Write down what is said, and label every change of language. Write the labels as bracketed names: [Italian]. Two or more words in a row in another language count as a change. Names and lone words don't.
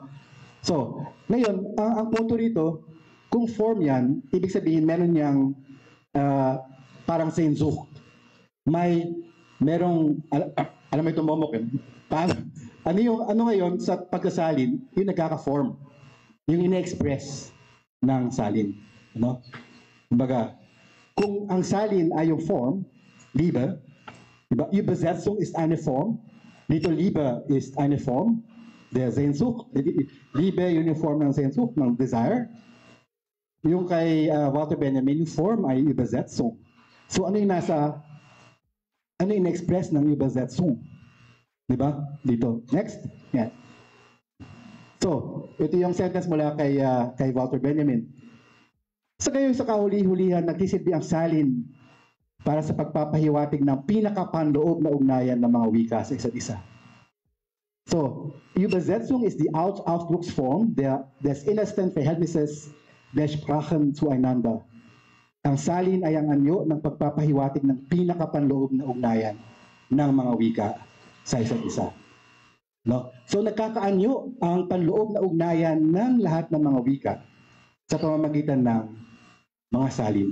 [Filipino] So, ngayon, ang punto rito, kung form yan, ibig sabihin meron niyang parang Sehnsucht. Merong, alam mo ito momok eh. Ano ngayon sa pagkasalin, yung nagkaka-form. Yung ina-express ng salin. Ano? Kumbaga, kung ang salin ay yung form, Liebe, diba? [German] Übersetzung ist eine Form. Dito Liebe ist eine Form der Sehnsucht. Liebe, [Filipino] yun yung form ng Sehnsucht, ng desire. Yung kay Walter Benjamin, yung form ay Übersetzung. So ano yung express ng Übersetzung? Diba? Dito. Next. Yan. So, ito yung sentence mula kay Walter Benjamin. Sa gayon sa kahuli-hulihan, nagsisilbi ang salin para sa pagpapahiwatig ng pinakapanloob na ugnayan ng mga wika sa isa't isa. [German] So, Übersetzung ist die Ausdrucksform des innersten Verhältnisses der Sprachen zueinander. [Filipino] Ang salin ay ang anyo ng pagpapahiwatig ng pinakapanloob na ugnayan ng mga wika sa isa't isa. No? So, nagkakaanyo ang panloob na ugnayan ng lahat ng mga wika sa pamamagitan ng mga salin.